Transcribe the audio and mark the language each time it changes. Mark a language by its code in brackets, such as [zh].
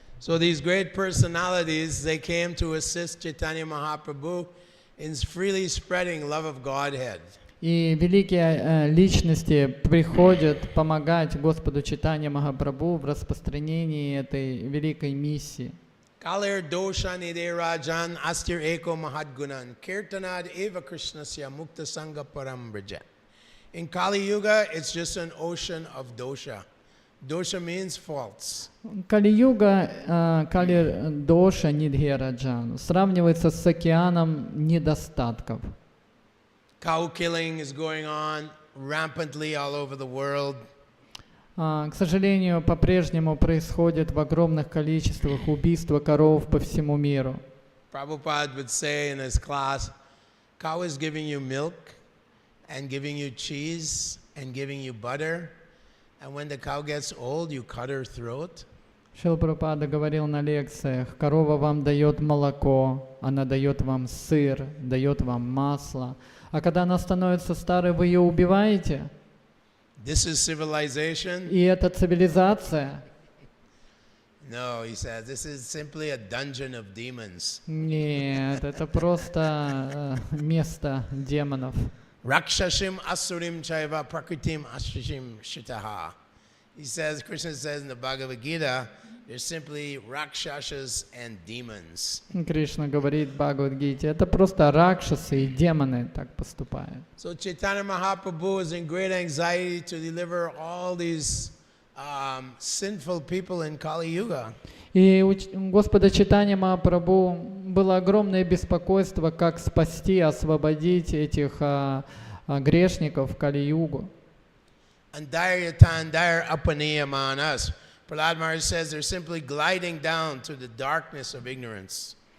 [en] So these great personalities, they came to assist Chaitanya Mahaprabhu in freely spreading love of Godhead. [ru] И великие личности приходят помогать Господу Чайтанья Махапрабху в распространении этой великой миссии. [sa] Kalir dosha nide rajan astir eko mahadgunan kirtanad eva krishnasya mukta sangha param braja. [en] In Kali Yuga, it's just an ocean of dosha. Dosha means faults. [ru] Кали-юга, Кали-доша Нидхи-раджан сравнивается с океаном недостатков. [en] Cow killing is going on rampantly all over the world. [ru] К сожалению, по-прежнему происходит в огромных количествах убийства коров по всему миру. [en] Prabhupada would say in his class, cow is giving you milk and giving you cheese and giving you butter. And when the cow gets old, you cut her throat. [ru] Шрила Прабхупада говорил на лекциях: корова вам дает молоко, она дает вам сыр, дает вам масло. А когда она становится старой, вы ее убиваете. [en] This is civilization. [ru] И это цивилизация. [en] No, he says, this is simply a dungeon of demons. [ru] Нет, это просто место демонов. [sa] Rakshashim asurim chaiva prakritim ashishim shitaha. [en] He says, Krishna says in the Bhagavad Gita, there's simply rakshashas and demons. [ru] Кришна говорит в Бхагавад-гите, это просто ракшасы и демоны так поступают. [en] So Chaitanya Mahaprabhu is in great anxiety to deliver all these sinful people in Kali Yuga. [ru] И у Господа Чайтаньи Махапрабху было огромное беспокойство, как спасти, освободить этих грешников в Кали-югу. [sa] And dire apaniyamanas. [en] Prahlad Maharaj says they're simply gliding down to the darkness of ignorance.